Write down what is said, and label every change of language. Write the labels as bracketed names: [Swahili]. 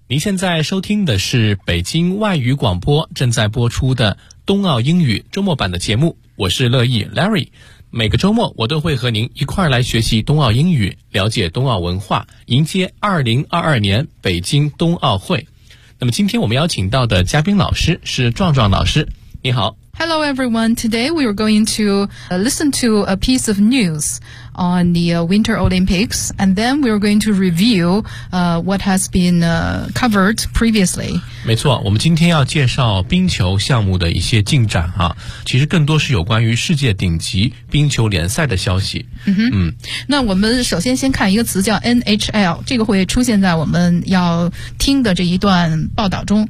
[Chinese] 您现在收听的是北京外语广播正在播出的冬奥英语周末版的节目，我是乐意 Larry。每个周末，我都会和您一块儿来学习冬奥英语，了解冬奥文化，迎接2022年北京冬奥会。那么，今天我们邀请到的嘉宾老师是壮壮老师，你好。 [English] Hello everyone, today we are going to listen to a piece of news on the Winter Olympics, and then we are going to review what has been covered previously. [Chinese] 没错，我们今天要介绍冰球项目的一些进展啊，其实更多是有关于世界顶级冰球联赛的消息。那我们首先先看一个词叫 NHL, 这个会出现在我们要听的这一段报道中。